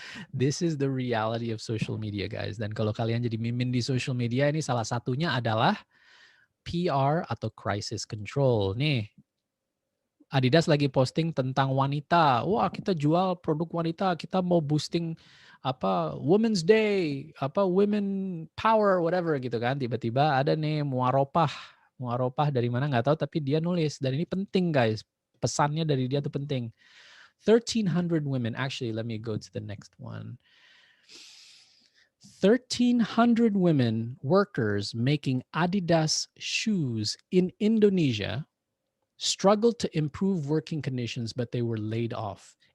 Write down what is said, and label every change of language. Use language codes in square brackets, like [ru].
[en] This is the reality of social media, guys. [id] Dan kalau kalian jadi mimin di social media, ini salah satunya adalah PR atau crisis control. Nih, Adidas lagi posting tentang wanita. Wah, kita jual produk wanita, kita mau [en] boosting Women's Day, women power whatever [id] gitu kan. Tiba-tiba ada nih muaropah dari mana nggak tahu, tapi dia nulis, dan ini penting guys. Pesannya dari dia tuh penting. [en] 1,300 women, actually let me go to the next one. 1,300 women workers making Adidas shoes in Indonesia struggled to improve working conditions, but they were laid off.